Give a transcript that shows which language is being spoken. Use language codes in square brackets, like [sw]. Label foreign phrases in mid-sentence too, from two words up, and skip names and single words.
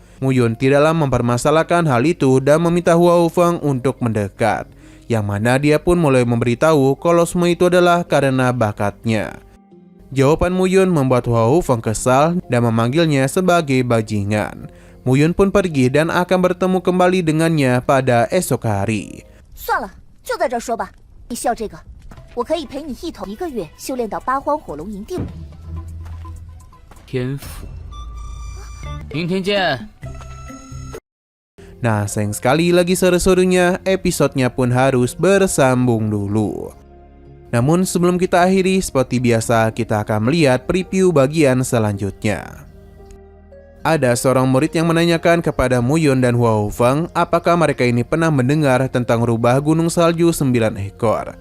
[id] Muyun tidaklah mempermasalahkan hal itu dan meminta Huo Feng untuk mendekat, yang mana dia pun mulai memberitahu kalau semua itu adalah karena bakatnya. Jawaban Muyun membuat Huo Feng kesal dan memanggilnya sebagai bajingan. Muyun pun pergi dan akan bertemu kembali dengannya pada esok hari. [zh] 算了，就在这儿说吧。你需要这个，我可以陪你一头1个月修炼到8荒火龙营地。天赋。明天见。 [id] Nah, sayang sekali lagi sore-sorenya episodenya pun harus bersambung dulu. Namun sebelum kita akhiri, seperti biasa kita akan melihat preview bagian selanjutnya. Ada seorang murid yang menanyakan kepada Muyun dan Huo Feng apakah mereka ini pernah mendengar tentang rubah gunung salju 9 ekor.